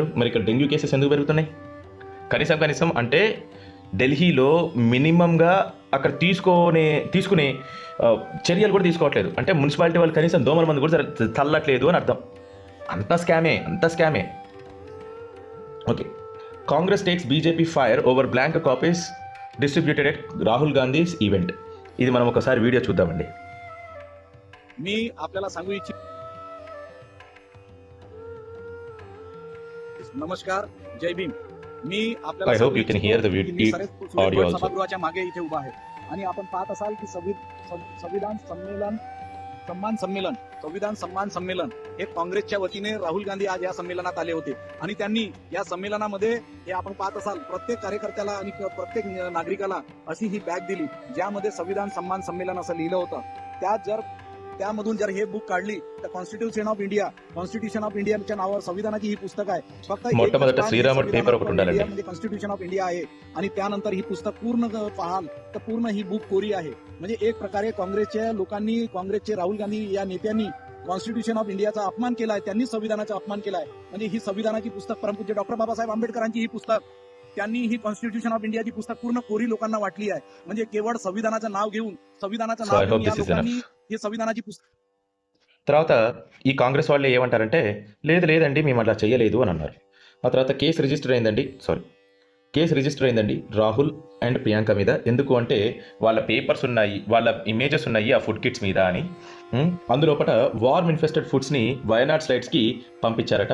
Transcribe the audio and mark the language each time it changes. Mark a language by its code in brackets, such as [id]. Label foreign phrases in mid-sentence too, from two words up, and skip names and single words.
[te] మరి ఇక్కడ [en] dengue cases [te] ఎందుకు పెరుగుతున్నాయి? కనీసం అంటే ఢిల్లీలో మినిమంగా అక్కడ తీసుకునే చర్యలు కూడా తీసుకోవట్లేదు. అంటే మున్సిపాలిటీ వాళ్ళు కనీసం దోమల మందు కూడా చల్లట్లేదు అని అర్థం. అంత స్కామే. [en] Okay, Congress takes BJP fire over blank copies distributed at Rahul Gandhi's event. [te] ఇది మనం ఒకసారి వీడియో చూద్దామండి. [mr] मी आपल्याला सांगू इच्छित नमस्कार, जय भीम. मी आपल्याला [en] I hope you can hear the audio also. [mr] सभागृहाच्या मागे इथे उभा आहे आणि आपण पाहत असाल की संविधान सन्मान संमेलन हे काँग्रेसच्या वतीने राहुल गांधी आज या संमेलनात आले होते आणि त्यांनी या संमेलनामध्ये हे आपण पाहत असाल प्रत्येक कार्यकर्त्याला आणि प्रत्येक नागरिकाला अशी ही बॅग दिली ज्यामध्ये संविधान सन्मान संमेलन असं लिहिलं होतं. त्यामधून जर हे बुक काढली तर कॉन्स्टिट्यूशन ऑफ इंडियाच्या नावावर संविधानाची ही पुस्तक आहे. फक्त मोठमोठा श्रीराम पेपर [te] ఒకటి ఉండాలండి. [mr] म्हणजे कॉन्स्टिट्यूशन ऑफ इंडिया आहे आणि त्यानंतर ही पुस्तक पूर्ण पाहाल तर पूर्ण ही बुक कोरी आहे. म्हणजे एक प्रकारे काँग्रेसच्या लोकांनी, काँग्रेसचे राहुल गांधी या नेत्यांनी कॉन्स्टिट्यूशन ऑफ इंडियाचा अपमान केला आहे. त्यांनी संविधानाचा अपमान केला आहे. म्हणजे ही संविधानाची पुस्तक परमपूज्य डॉक्टर बाबासाहेब आंबेडकरांची ही पुस्तक, त्यांनी ही कॉन्स्टिट्यूशन ऑफ इंडियाची पुस्तक पूर्ण कोरी लोकांना वाटली आहे. म्हणजे केवळ संविधानाचं नाव घेऊन या लोकांनी ही संविधानाची पुस्तक. [te] తర్వాత ఈ కాంగ్రెస్ వాళ్ళు ఏమంటారంటే లేదండి మేము అలా చేయలేదు అని అన్నారు. ఆ తర్వాత [en] case register [te] అయిందండి రాహుల్ అండ్ ప్రియాంక మీద. ఎందుకు అంటే వాళ్ళ పేపర్స్ ఉన్నాయి, వాళ్ళ ఇమేజెస్ ఉన్నాయి ఆ [en] food kits [te] మీద అని. అందులోపట [en] worm infested [te] ఫుడ్స్ని వయనాడ్ స్లైడ్స్కి పంపించారట.